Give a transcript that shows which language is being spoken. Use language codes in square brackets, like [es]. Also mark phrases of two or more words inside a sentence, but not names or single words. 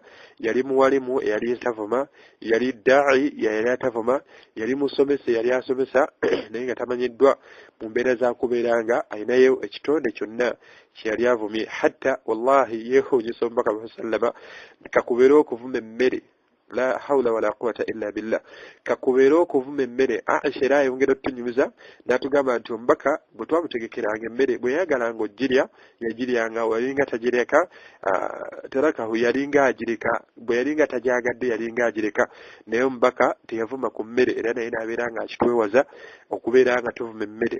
[lg] Yali muwalimu eyali atavuma, yali daa'i yali atavuma, yali musomesa yali asomesa naye nga tamanyiddwa mu mbeera za kubeera nga ayinayo ekitonde kyonna kyeyali avumye. [ar] حتى والله [lg] yeewuunyisa omubaka sallama kakubeera okuvuma emmere, [ar] لا حول و لا قوة إلا بالله, [lg] kakubeera okuvuma emmere. Aisha era ayongera otunyumiza n'atugamba nti omubaka bwe twamutegekeranga emmere bwe yayagalanga ogirya yagiryanga, walinga tagireka tarakahu, yalinga agireka, bwe yalinga tajyagadde yalinga agireka, naye omubaka teyavuma ku mmere era naye n'abeera nga akitwewaza okubeera nga tuvuma emmere.